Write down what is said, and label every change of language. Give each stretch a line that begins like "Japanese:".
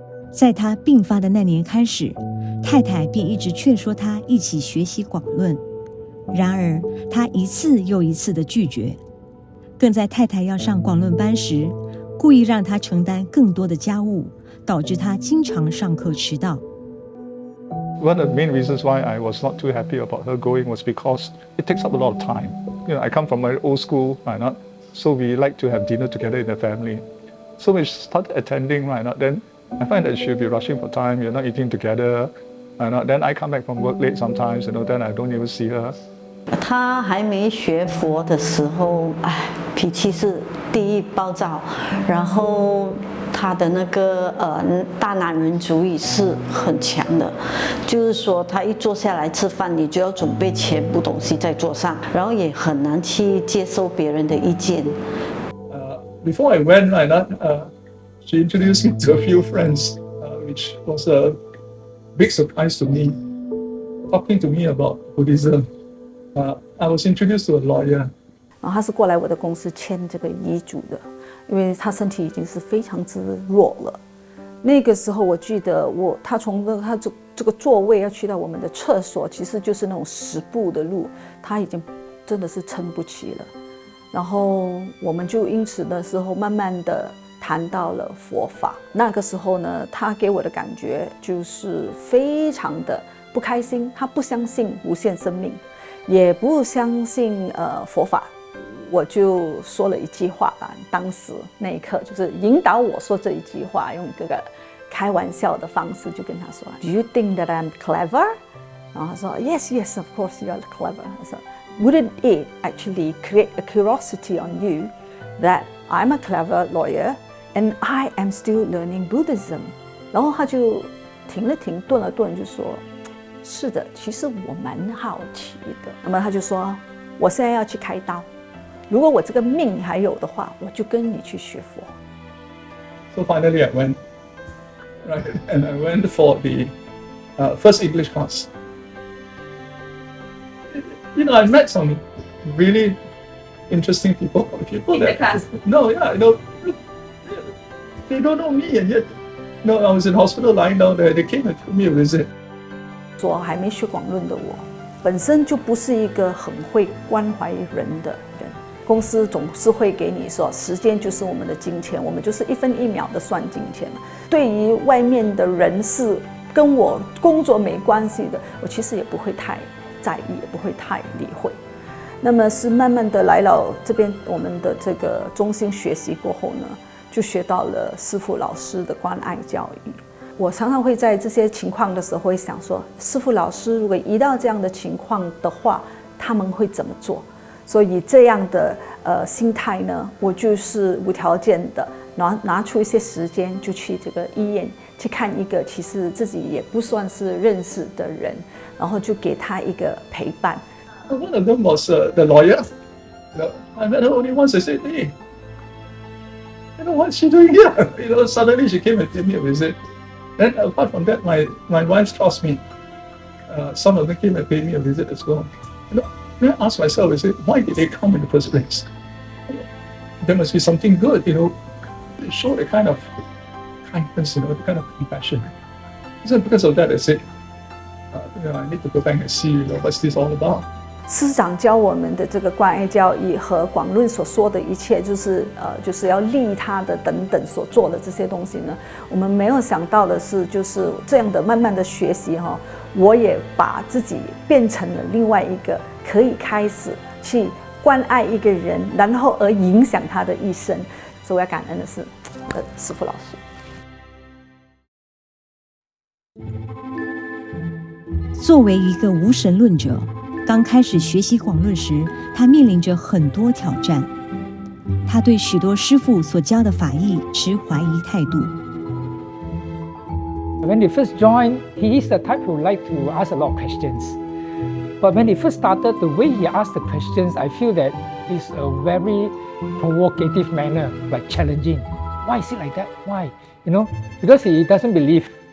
Chinese: 在他病发的那年开始，太太便一直劝说他一起学习广论，然而他一次又一次的拒绝，更在太太要上广论班时，故意让他承担更多的家务，导致他经常上课迟到。
English: One of the main reasons why I was not too happy about her going was because it takes up a lot of time. I come from an old school, right? So we like to have dinner together in the family. So we started attending, right? Then I find that she'll be rushing for time. You're not eating together. Then I come back from work late sometimes. Then I don't even see her.
Chinese: 他还没学佛的时候，脾气是第一暴躁，然后他的那个大男人主义是很强的，就是说他一坐下来吃饭，你就要准备全部东西在桌上，然后也很难去接受别人的意见。
English: Before I went, she introduced me to a few friends, which was a big surprise to me. Talking to me about Buddhism. I was introduced to a lawyer.
Chinese: 然后他是过来我的公司签这个遗嘱的，因为他身体已经是非常之弱了。那个时候我记得他从他这个座位要去到我们的厕所，其实就是那种10步的路，他已经真的是撑不起了。然后我们就因此的时候慢慢的谈到了佛法。那个时候呢，他给我的感觉就是非常的不开心，他不相信无限生命，也不相信佛法。我就说了一句话啊，当时那一刻就是引导我说这一句话，用这个开玩笑的方式就跟他说 ：
English: “Do you think that I'm clever？”
Chinese: 然后他说
English: ：“Yes, yes, of course you're clever。”
Chinese: 他说
English: ：“Wouldn't it actually create a curiosity on you that I'm a clever lawyer and I am still learning Buddhism？”
Chinese: 然后他就停了停，顿了顿，就说：“是的，其实我蛮好奇的。” 那么他就说：“我现在要去开刀。如果我这个命还有的话，我就跟你去学佛。”
English: So finally, I went, right, and I went for the first English class. You know, I met some really interesting people. People In the that class? No, yeah, they don't know me, and yet, I was in hospital lying down there. They came and took me a visit.
Chinese: 说还没学广论的我，本身就不是一个很会关怀人的人。公司总是会给你说，时间就是我们的金钱，我们就是1分1秒的算金钱嘛。对于外面的人是跟我工作没关系的，我其实也不会太在意，也不会太理会。那么是慢慢的来了这边我们的这个中心学习过后呢，就学到了师父老师的关爱教育。我常常会在这些情况的时候会想说，师父老师如果遇到这样的情况的话，他们会怎么做？所以这样的心态呢，我就是无条件的拿出一些时间，就去这个医院去看一个其实自己也不算是认识的人，然后就给他一个陪伴。
English: One of them was the lawyer. I met her only once. I said, "Hey, what's she doing here?" Suddenly she came and paid me a visit. Then apart from that, my wife trusts me. Some of them came and paid me a visit as well. Then I asked myself, I said, why did they come in the first place? There must be something good, They show the kind of kindness, the kind of compassion. So because of that, I said, I need to go back and see, what's this all about.
Chinese: 师长教我们的这个关爱教育和广论所说的一切，就是要利他的等等所做的这些东西呢，我们没有想到的是，就是这样的慢慢的学习哈，我也把自己变成了另外一个可以开始去关爱一个人，然后而影响他的一生。所以我要感恩的是师父老师。作为一个无神论者，刚开始学习广论时，他面临着很多挑战。他对许多师父所教的法义持怀疑态度。
English: When he first joined, he is the type who like to ask a lot of questions. But when he first started, the way he asked the questions, I feel that is a very provocative manner, like challenging. Why is it like that? Why? Because he doesn't believe.